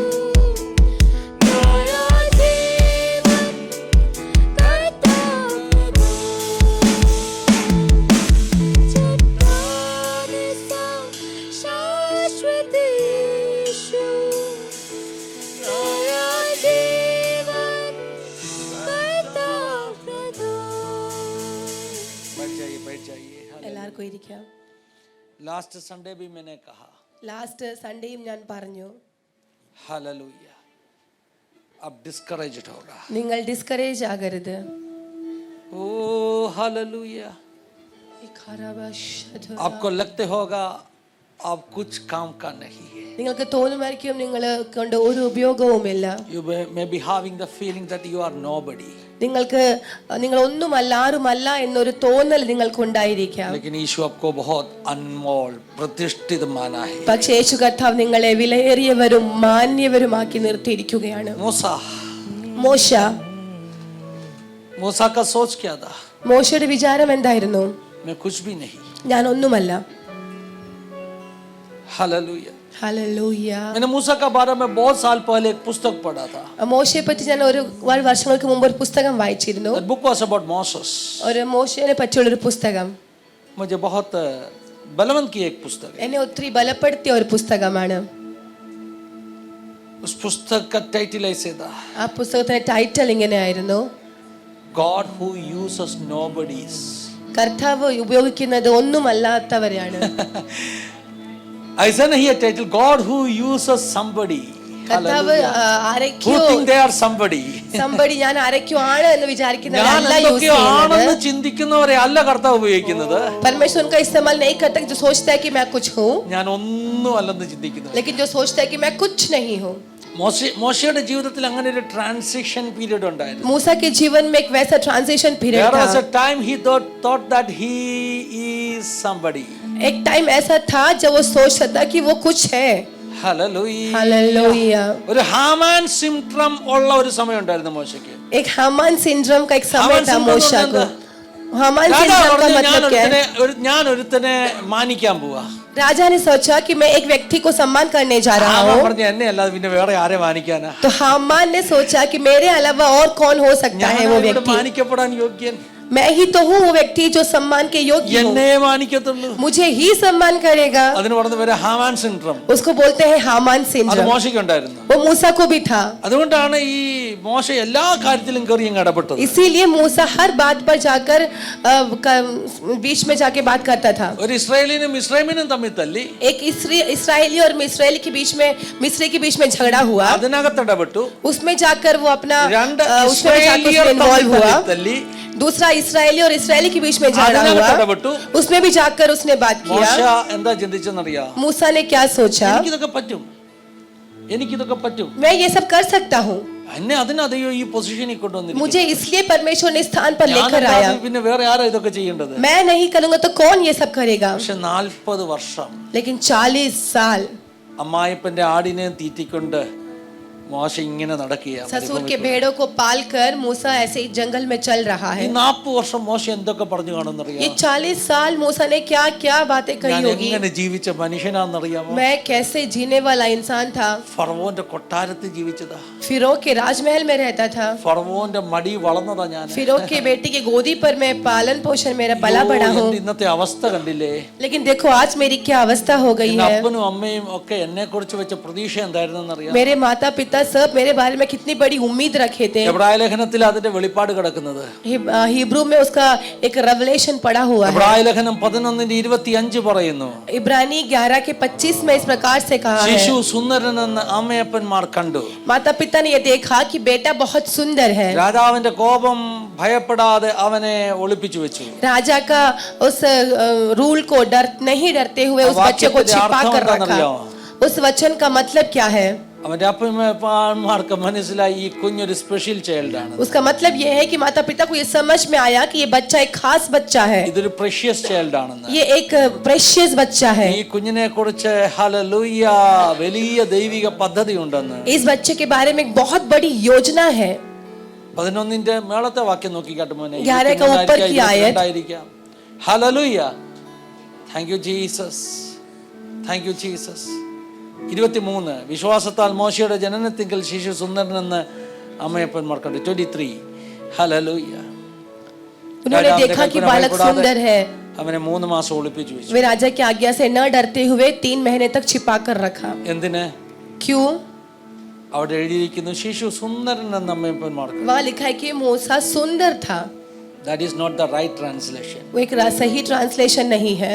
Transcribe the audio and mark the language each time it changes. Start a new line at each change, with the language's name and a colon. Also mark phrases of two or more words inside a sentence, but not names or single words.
Hindi: नया जीवन करता चट्टान सा शाश्वत यीशु नया जीवन करता बैठ जाइए
Malayalam: എല്ലാവർക്കും ഇരിക്കാം.
Hindi: लास्ट संडे भी मैंने कहा
Malayalam: ലാസ്റ്റ് സൺഡേയും ഞാൻ പറഞ്ഞു,
Hindi: हालेलुया अब डिस्करेज्ड होगा
Malayalam: നിങ്ങൾ ഡിസ്കറേജ് ആകരുത്.
Hindi: ओ हालेलुया आपको लगते होगा अब कुछ काम का नहीं है
Malayalam: നിങ്ങൾക്ക് തോന്നുമായിരിക്കും നിങ്ങൾ കൊണ്ട് ഒരു ഉപയോഗവുമില്ല.
English: you may be having the feeling that you are nobody
Malayalam: നിങ്ങൾ ഒന്നുമല്ല, ആരുമല്ല എന്നൊരു തോന്നൽ നിങ്ങൾക്കുണ്ടായിരിക്കാം.
Hindi: लेकिन यीशु आपको बहुत अनमोल प्रतिष्ठित माना है
Malayalam: പക്ഷേ യേശു കർത്താവ് നിങ്ങളെ വിലയേറിയവരും മാന്യവരുമാക്കി നിർത്തിയിരിക്കുകയാണ്.
Hindi: मूसा का सोच क्या था
Malayalam: മോശയുടെ വിചാരം എന്തായിരുന്നു?
Hindi: मैं कुछ भी नहीं
Malayalam: ഞാൻ ഒന്നുമല്ല.
Hindi: हालेलुया
Malayalam: ഹല്ലേലൂയ.
Hindi: मैंने मूसा का बारे में बहुत साल पहले एक पुस्तक पढ़ा था
Malayalam: മോശയെ പറ്റി ഞാൻ ഒരുപാട് വർഷങ്ങൾക്ക് മുമ്പ് ഒരു പുസ്തകം വായിച്ചിരുന്നു.
English: that book was about Moses
Malayalam: ഒരു മോശയെ പറ്റിയുള്ള ഒരു പുസ്തകം
Hindi: मुझे बहुत बलवंत की एक पुस्तक है
Malayalam: എന്നെ ഒത്തിരി ബലപ്പെടുത്തിയ ഒരു പുസ്തകമാണ്.
Hindi: उस पुस्तक का टाइटल ऐसे था
Malayalam: ആ പുസ്തകത്തിന്റെ ടൈറ്റിൽ ഇങ്ങനെയായിരുന്നു,
English: God who uses nobodies
Malayalam: കർത്താവ് ഉപയോഗിക്കുന്നത് ഒന്നുമല്ലാത്തവരെയാണ്.
Hindi: ऐसा नहीं है टाइटल
English: God who uses somebody
Malayalam: കർത്താവ്
English: who
Malayalam: ആരൊക്കെയോ
English: think they are somebody
Malayalam: സംബടി ഞാൻ ആരൊക്കെയോ ആണ് എന്ന് വിചാരിക്കുന്നവരല്ല ഞാൻ യൂസ് എന്തൊക്കെയോ ആണെന്ന് ചെയ്യുന്നത്. ചിന്തിക്കുന്നവരെ അല്ല കർത്താവ് ഉപയോഗിക്കുന്നത്
Hindi: परमेश्वर उनका इस्तेमाल नहीं करता जो सोचता है कि मैं कुछ हूँ,
Malayalam: ഞാൻ ഒന്നും അല്ലെന്ന് ചിന്തിക്കുന്നത്
Hindi: लेकिन जो सोचता है कि मैं कुछ नहीं हूँ.
Malayalam: മോശയുടെ ജീവിതത്തിൽ അങ്ങനെ ഒരു
English: transition period
Malayalam: ഉണ്ടായിരുന്നു
Hindi: मूसा के जीवन में एक वैसा
English: transition period There was
Hindi: था.
English: a time he thought that he is somebody.
Hindi: एक टाइम ऐसा था जब वो सोचता था कि वो कुछ है.
English: Hallelujah.
Hindi: हालेलुया.
Malayalam: ഒരു ഹാമാൻ സിൻഡ്രോം ഉള്ള ഒരു സമയം ഉണ്ടായിരുന്നു മോശയ്ക്ക്
Hindi: एक हामान सिंड्रोम का एक समय हामान था syndrome मूसा को.
Malayalam: എന്താ?
Hindi: हामान सिंड्रोम का मतलब क्या है?
Malayalam: ഞാൻ ഒരുത്തനെ മാനിക്കാൻ പോവാ
Hindi: राजा ने सोचा कि मैं एक व्यक्ति को सम्मान करने जा रहा
Malayalam: ഹാമാൻ
Hindi: हूँ.
Malayalam: പറഞ്ഞു എന്നെ അല്ലാതെ പിന്നെ വേറെ ആരെ മാനിക്കാനാ
Hindi: तो हामान ने सोचा कि मेरे अलावा और कौन हो सकता है वो
Malayalam: ഞാൻ
Hindi: व्यक्ति.
Malayalam: മാനിക്കപ്പെടാൻ യോഗ്യൻ
Hindi: मैं ही तो हूँ वो व्यक्ति जो सम्मान के योग्य हूँ.
Malayalam: എന്നെ മാനിക്കത്തുള്ളൂ
Hindi: मुझे ही सम्मान करेगा.
Malayalam: അതിന് പറഞ്ഞ പേര് ഹാമാൻ സിൻഡ്രോം
Hindi: उसको बोलते हैं हामान
Malayalam: അത്
Hindi: सिंड्रोम.
Malayalam: മോശയ്ക്ക് ഉണ്ടായിരുന്നു
Hindi: वो मूसा को भी था.
Malayalam: അതുകൊണ്ടാണ് ഈ മോശ എല്ലാ കാര്യത്തിലും കയറി അങ്ങ് ഇടപെട്ടത്
Hindi: इसीलिए मूसा हर बात पर जाकर बीच में जाके बात करता था.
Malayalam: ഒരു ഇസ്രായേലിനും ഇസ്രായേലിനും തമ്മിൽ തല്ലി
Hindi: एक इसराइली और मिस्राइली के बीच में मिस्री के बीच में झगड़ा हुआ.
Malayalam: അതിനകത്ത് ഇടപെട്ടു
Hindi: उसमें जाकर वो अपना
Malayalam: രണ്ട്
Hindi: उसमें जाकर
Malayalam: ഇസ്രായേലിയർ
Hindi: इन्वॉल्व हुआ.
Malayalam: തല്ലി
Hindi: दूसरा इसराइली और इसराइली के बीच में झगड़ा
Malayalam: അതിനകത്ത്
Hindi: हुआ.
Malayalam: ഇടപെട്ടു
Hindi: उसमें भी जाकर उसने बात
Malayalam: മോശ
Hindi: किया.
Malayalam: എന്താ ചിന്തിച്ചെന്നറിയാ
Hindi: मूसा ने क्या सोचा?
Malayalam: എനിക്കിതൊക്കെ പറ്റും എനിക്കിതൊക്കെ പറ്റും.
Hindi: मैं ये सब कर सकता हूँ.
Malayalam: എന്നെ അതിനതയോ ഈ പൊസിഷനിൽ കൊണ്ടുവന്നിരിക്കുന്നു.
Hindi: मुझे इसलिए परमेश्वर ने स्थान पर लेकर आया.
Malayalam: പിന്നെ വേറെ ആരാ ഇതൊക്കെ ചെയ്യേണ്ടത്?
Hindi: मैं नहीं करूंगा तो कौन ये सब करेगा?
Malayalam: പക്ഷെ 40 വർഷം
Hindi: लेकिन 40 साल
Malayalam: അമ്മായിപ്പന്റെ ആടിനെ തീറ്റിക്കൊണ്ട് മോശ ഇങ്ങനെ നടക്കുകയാണ്.
Hindi: ससुर के भेड़ों को पालकर मूसा ऐसे ही जंगल में चल रहा
Malayalam: ഈ
Hindi: है.
Malayalam: 40 വർഷം മോശ എന്തൊക്കെ പറഞ്ഞു കാണുന്നറിയാമോ?
Hindi: ये 40 साल मूसा ने क्या क्या बातें कही
Malayalam: ഞാൻ
Hindi: होगी.
Malayalam: എങ്ങനെ ജീവിച്ച മനുഷ്യനാണെന്നറിയാമോ?
Hindi: मैं कैसे जीने वाला इंसान था.
Malayalam: ഫറവോന്റെ കൊട്ടാരത്തിൽ ജീവിച്ചതാ.
Hindi: फिरौन के राजमहल में रहता था.
Malayalam: ഫറവോന്റെ മടി വളർന്നതാ ഞാൻ.
Hindi: फिरौन के बेटी की गोदी पर मैं पालन पोषण मेरा पला बड़ा हूँ.
Malayalam: ഇന്നത്തെ അവസ്ഥ കണ്ടില്ലേ?
Hindi: लेकिन देखो आज मेरी क्या अवस्था हो गई
Malayalam: എന്റെ
Hindi: है.
Malayalam: അപ്പനും അമ്മയും ഒക്കെ എന്നെ കുറിച്ച് വെച്ച പ്രതീക്ഷ എന്തായിരുന്നെന്നറിയാം?
Hindi: मेरे माता पिता सब मेरे बारे में कितनी बड़ी उम्मीद रखे थे.
Malayalam: എബ്രായ ലേഖനത്തിൽ അതിന്റെ വെളിപ്പാട് കിടക്കുന്നത്.
Hindi: हिब्रू में उसका एक रेवलेशन पड़ा हुआ है.
Malayalam: എബ്രായ ലേഖനം 11:25 പറയുന്നു.
Hindi: इब्रानी 11:25 में इस प्रकार से कहा है.
Malayalam: ശിശു സുന്ദരനെന്ന് അമ്മയപ്പന്മാർ കണ്ടു.
Hindi: माता पिता ने ये देखा कि बेटा बहुत सुंदर है.
Malayalam: രാജാവിന്റെ കോപം ഭയപ്പെടാതെ അവനെ ഒളിപ്പിച്ചു വെച്ചു.
Hindi: राजा का उस रूल को नहीं डरते हुए उस बच्चे को छिपा कर रखा. उस वचन का मतलब क्या है?
Malayalam: അവന്റെ അപ്പന്മാർക്ക് മനസ്സിലായി ഈ കുഞ്ഞൊരു
English: special child
Malayalam: ആണ്.
Hindi: उसका मतलब ये है कि माता पिता को ये समझ में आया कि ये बच्चा एक खास बच्चा है.
Malayalam: ഇതൊരു
English: precious child
Malayalam: ആണെന്ന്.
Hindi: ये एक प्रेशियस बच्चा है.
Malayalam: ഈ കുഞ്ഞിനെ കുറിച്ച് ഹല്ലേലൂയ വലിയ ദൈവിക പദ്ധതി ഉണ്ടെന്ന്.
Hindi: इस बच्चे के बारे में एक बहुत बड़ी योजना है.
Malayalam: 11ന്റെ മേളത്തെ വാക്യം നോക്കി കേട്ടോ മോനെ.
Hindi: 11 का ऊपर की आयत.
English: ഹല്ലേലൂയ. thank you Jesus. thank you Jesus.
Malayalam: 23 വിശ്വാസത്താൽ മോശയുടെ ജനനത്തിങ്കൽ ശിശു സുന്ദരനെന്ന് അമ്മയപ്പന്മാർ കണ്ടു. 23 ഹല്ലേലൂയ.
Hindi: उन्होंने देखा कि बालक सुंदर है.
Malayalam: അവനെ 3 മാസം ഒളിപ്പിച്ചു വെച്ചു.
Hindi: वे राजा की आज्ञा से न डरते हुए 3 महीने तक छिपा कर रखा.
Malayalam: എന്തിന്?
Hindi: क्यों?
Malayalam: അവിടെ എഴുതിയിരിക്കുന്നു ശിശു സുന്ദരനെന്ന് അമ്മയപ്പന്മാർ.
Hindi: वहाँ लिखा है कि मूसा सुंदर था.
English: That is not the right translation.
Hindi: वो एक सही ट्रांसलेशन नहीं है.